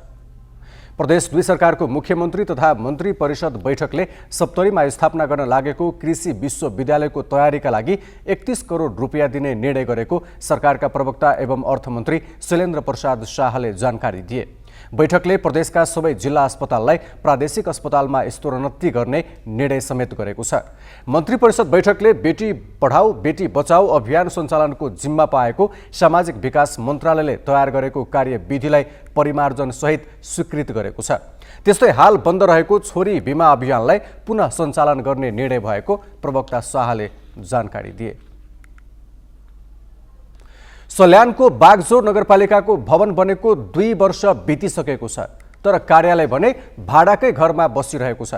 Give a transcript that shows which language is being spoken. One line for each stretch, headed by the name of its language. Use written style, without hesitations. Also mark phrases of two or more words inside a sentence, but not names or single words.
Nepali: प्रदेश 2 सरकारको मुख्यमन्त्री तथा मन्त्री परिषद बैठकले सप्तरीमा स्थापना गर्न लागेको कृषि विश्वविद्यालयको तयारीका लागि 31 करोड रुपियाँ दिने निर्णय गरेको सरकारका प्रवक्ता एवं अर्थमन्त्री शैलेन्द्र प्रसाद शाहले जानकारी दिए। बैठकले प्रदेशका सबै जिल्ला अस्पताललाई प्रादेशिक अस्पतालमा स्तरोन्नति गर्ने निर्णय समेत गरेको छ। मन्त्री परिषद बैठकले बेटी पढाऊ बेटी बचाऊ अभियान सञ्चालनको जिम्मा पाएको सामाजिक विकास मन्त्रालयले तयार गरेको कार्यविधिलाई परिमार्जन सहित स्वीकृत गरेको छ। त्यस्तै हाल बन्द रहेको छोरी बिमा अभियानलाई पुनः सञ्चालन गर्ने निर्णय भएको प्रवक्ता शाहले जानकारी दिए। सल्यानको बागजोर नगरपालिकाको भवन बनेको 2 वर्ष बितिसकेको छ, तर कार्यालय भने भाडाकै घरमा बसिरहेको छ।